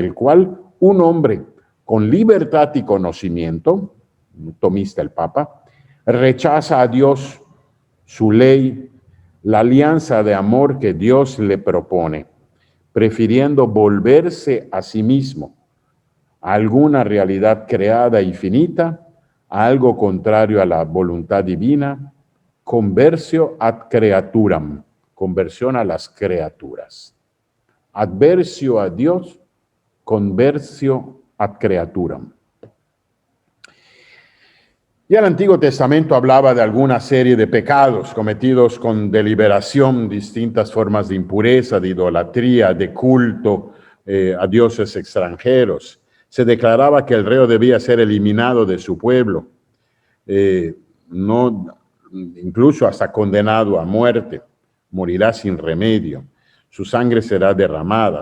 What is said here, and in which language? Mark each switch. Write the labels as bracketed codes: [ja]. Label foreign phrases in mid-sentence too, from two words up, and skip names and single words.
[es] el cual un hombre con libertad y conocimiento, tomista el Papa, rechaza a Dios, su ley, la alianza de amor que Dios le propone, prefiriendo volverse a sí mismo, a alguna realidad creada y finita, a algo contrario a la voluntad divina, [la] conversio ad creaturam, [es] conversión a las criaturas. Adversio a Dios, [la] conversio ad creaturam. [es] Ya el Antiguo Testamento hablaba de alguna serie de pecados cometidos con deliberación, distintas formas de impureza, de idolatría, de culto a dioses extranjeros. Se declaraba que el reo debía ser eliminado de su pueblo, incluso hasta condenado a muerte, morirá sin remedio, su sangre será derramada.